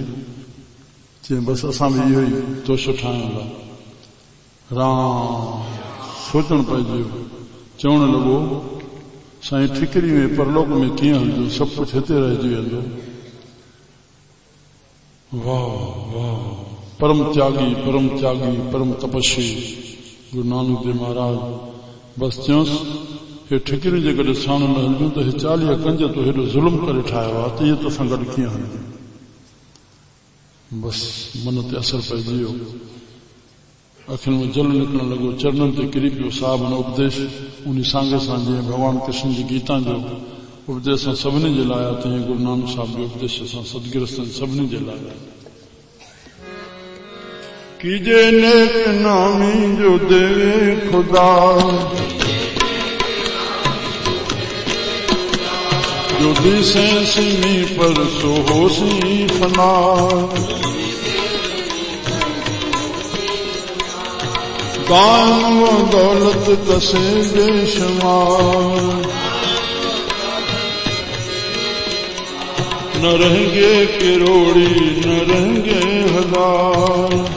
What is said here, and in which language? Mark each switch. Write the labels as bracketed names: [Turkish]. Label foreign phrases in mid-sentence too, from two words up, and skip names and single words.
[Sindhi] चई बसि असां बि इहो ई तोशो ठाहियूं था। राम सोचणु पइजी वियो, चवणु लॻो साईं ठिकरी में परलोक में कीअं हलंदो? सभु कुझु हिते रहिजी वेंदो। वाह वाह, परम त्यागी परम तपस्वी गुरु नानक देव महाराज। बसि चयोसि हे ठिकरियूं जे गॾु साण न हलंदियूं त हे 40 कंज तो हेॾो ज़ुल्म करे ठाहियो आहे त इहे तोसां गॾु कीअं हलंदियूं? बसि मन ते असर पइजी वियो, अखियुनि में जल निकिरण लॻो, चरणनि ते किरी पियो। साहिब न उपदेश उन सांगे सां जीअं भॻवान कृष्ण जी गीता जो उपदेश असां सभिनी जे लाइ आहे, तीअं गुरु नानक साहिब जो उपदेश असां सदगृहस्थनि सभिनी जे लाइ आहे। [Hindi] कीजे नेक नामी जो देवे खुदा, जो दिसे सिमी पर सो होसी फना। दान व दौलत कसे बेशुमार, न रहेंगे किरोड़ी न रहेंगे हजार।